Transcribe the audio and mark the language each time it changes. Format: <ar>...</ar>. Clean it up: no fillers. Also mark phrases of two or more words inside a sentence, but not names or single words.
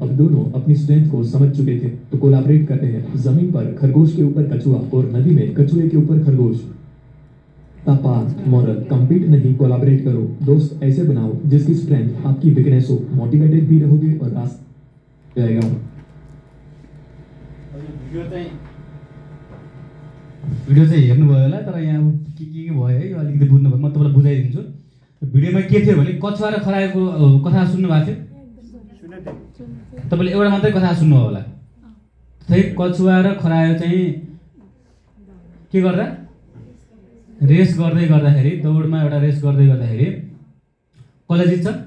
<hi>अब दोनों अपनी स्ट्रेंथ को समझ चुके थे तो कोलैबोरेट करते हैं। जमीन पर खरगोश के ऊपर कछुआ और नदी में कछुए के ऊपर खरगोश। मॉरल, कंपीट नहीं, कोलैबोरेट करो। दोस्त ऐसे बनाओ जिसकी स्ट्रेंथ आपकी वीकनेस हो, मोटिवेटेड भी रहोगे और रास्ता जाएगा।</hi> <ne>भिडियो चाहिँ हेर्नुभयो होला, तर यहाँ के भयो है, यो अलिकति बुझ्नु भयो, म तपाईँलाई बुझाइदिन्छु। भिडियोमा के थियो भने कछुवा र खरायोको कथा सुन्नु भएको थियो। तपाईँले एउटा मात्रै कथा सुन्नुभयो होला। त्यही कछुवा र खरायो चाहिँ के गर्दा रेस गर्दै गर्दाखेरि, दौडमा एउटा रेस गर्दै गर्दाखेरि कसले जित्छ?</ne>